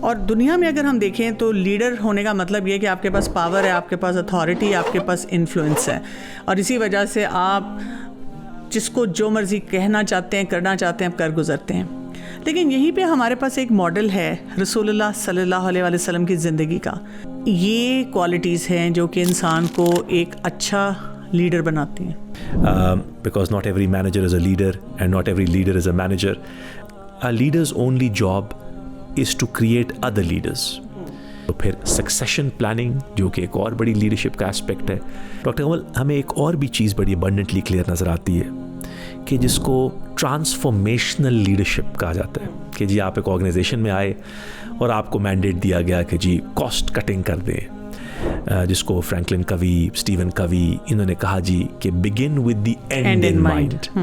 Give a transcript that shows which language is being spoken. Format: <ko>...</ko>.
<hi>और दुनिया में अगर हम देखें तो लीडर होने का मतलब ये है कि आपके पास पावर है, आपके पास अथॉरिटी, आपके पास इन्फ्लुएंस है और इसी वजह से आप जिसको जो मर्ज़ी कहना चाहते हैं, करना चाहते हैं, आप कर गुजरते हैं। लेकिन यहीं पे हमारे पास एक मॉडल है रसूलुल्लाह सल्लल्लाहु अलैहि वसल्लम की ज़िंदगी का। ये क्वालिटीज़ हैं जो कि इंसान को एक अच्छा लीडर बनाती हैं।</hi> <en>Because not every manager is a leader and not every leader is a manager. A leader's only job is to create other leaders.</en> <hi>तो फिर सक्सेशन प्लानिंग जो कि एक और बड़ी लीडरशिप का एस्पेक्ट है। डॉक्टर कमल, हमें एक और भी चीज़ बड़ी अबंडेंटली क्लियर नज़र आती है कि जिसको ट्रांसफॉर्मेशनल लीडरशिप कहा जाता है कि जी आप एक ऑर्गेनाइजेशन में आए और आपको मैंडेट दिया गया कि जी कॉस्ट कटिंग कर दें, जिसको फ्रैंकलिन कवी, स्टीवन कवी, इन्होंने कहा जी कि</hi> <en>Begin with the end in mind.</en>